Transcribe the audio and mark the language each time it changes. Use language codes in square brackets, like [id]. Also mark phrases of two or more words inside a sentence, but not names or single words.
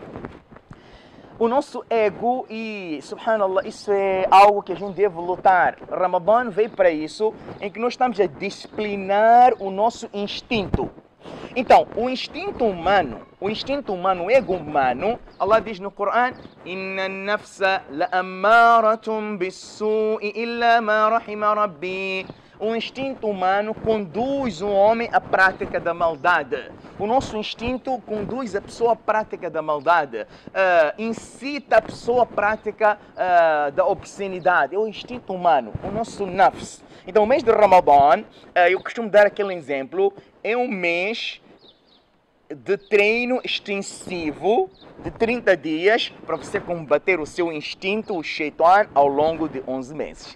[pt] O nosso ego e, subhanallah, isso é algo que a gente deve lutar. Ramadã veio para isso, em que nós estamos a disciplinar o nosso instinto. Então, o instinto humano, o ego humano, Allah diz no Corão: [ar] إن النفس لأمارة بالسوء إلا ما رحم ربي. [pt] O instinto humano conduz o homem à prática da maldade. O nosso instinto conduz a pessoa à prática da maldade. Incita a pessoa à prática da obscenidade. É o instinto humano, o nosso nafs. Então, o mês de Ramadã, eu costumo dar aquele exemplo, é um mês de treino extensivo de 30 dias para você combater o seu instinto, o Shaitan, ao longo de 11 meses.